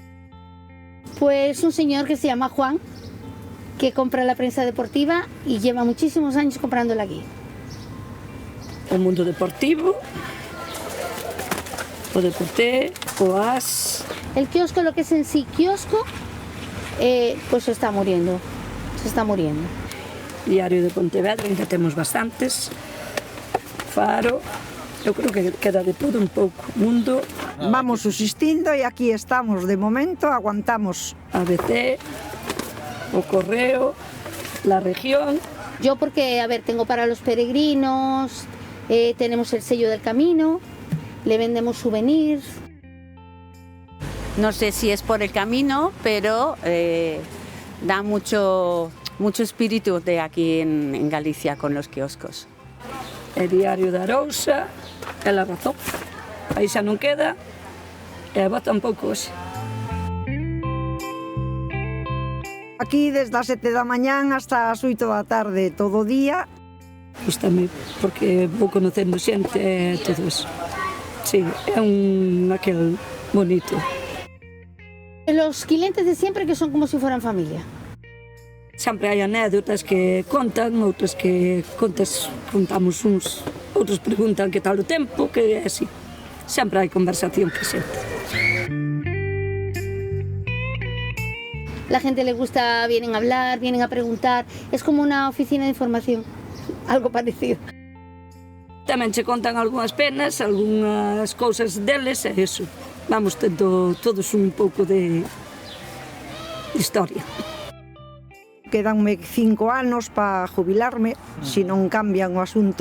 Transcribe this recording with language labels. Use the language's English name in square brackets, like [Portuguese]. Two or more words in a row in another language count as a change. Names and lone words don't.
[Spanish] Pues un señor que se llama Juan, que compra la prensa deportiva y lleva muchísimos años comprándola aquí. [Galician] O mundo deportivo, o deporte, o as... [Spanish] El kiosco, lo que es en sí kiosco, pues se está muriendo. [Galician] Diario de Pontevedra, ainda temos bastantes. Faro, eu creo que queda de todo un pouco. Mundo. Vamos subsistindo e aquí estamos de momento, aguantamos. ABC, o Correo, La Región. [Spanish] Yo porque, a ver, tengo para los peregrinos, tenemos el sello del camino, le vendemos souvenirs. No sé si es por el camino, pero da mucho espíritu de aquí en Galicia con los kioscos. [Galician] El Diario de Arousa, é La Razón. Aí xa non queda, e a voz tampouco hoxe. Aquí desde as 7 da mañán hasta as 8 da tarde, todo o día. Gústame, porque vou conocendo xente e todo eso. Sí, é aquel bonito. [Spanish] Los clientes de siempre que son como si fueran familia. [Galician] Sempre hai anécdotas que contan, outras que contamos uns, outros preguntan que tal o tempo, que é así. Sempre hai conversación presente. [Spanish] La gente le gusta, vienen a hablar, vienen a preguntar. Es como una oficina de información, algo parecido. [Galician] Tamén che contan algunhas penas, algunhas cousas deles, e eso. Vamos tendo todos un pouco de historia. Quedanme 5 anos para jubilarme, se non cambian o asunto.